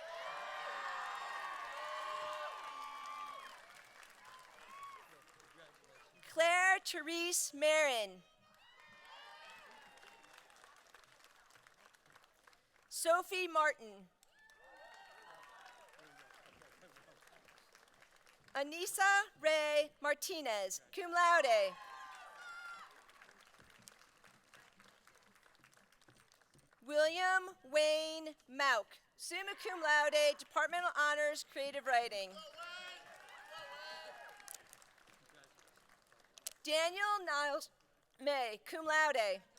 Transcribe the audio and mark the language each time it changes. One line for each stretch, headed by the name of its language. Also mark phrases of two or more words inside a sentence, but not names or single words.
English: Claire Therese Marin. Sophie Martin. Anissa Ray Martinez,
Latin: cum laude. William Wayne Mauk, summa cum laude,
English: Departmental Honors, Creative Writing. Daniel Niles May,
Latin: cum laude.